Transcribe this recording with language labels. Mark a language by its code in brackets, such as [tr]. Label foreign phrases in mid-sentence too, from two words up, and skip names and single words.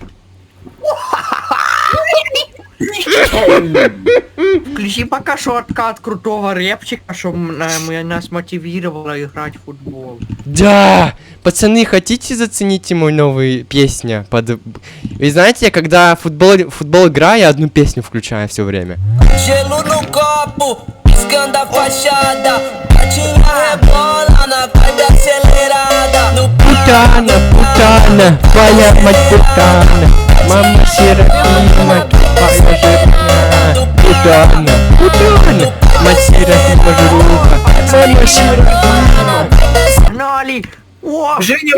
[ru] Включи пока шотка от крутого рэпчика, чтобы нас мотивировало играть в футбол. Да! Пацаны, хотите заценить мою новую песню? Вы знаете, когда футбол играю, я одну песню включаю все время. [pt] Gelo no copo, piscando a fachada. Patinha rebola na vibe acelerada. No [ru] Путана, путана, твоя мать путана. Мама Серафима, твоя жирная. Путана, путана, мать Серафима жируха. Мама Серафима. Погнали! О, Женя,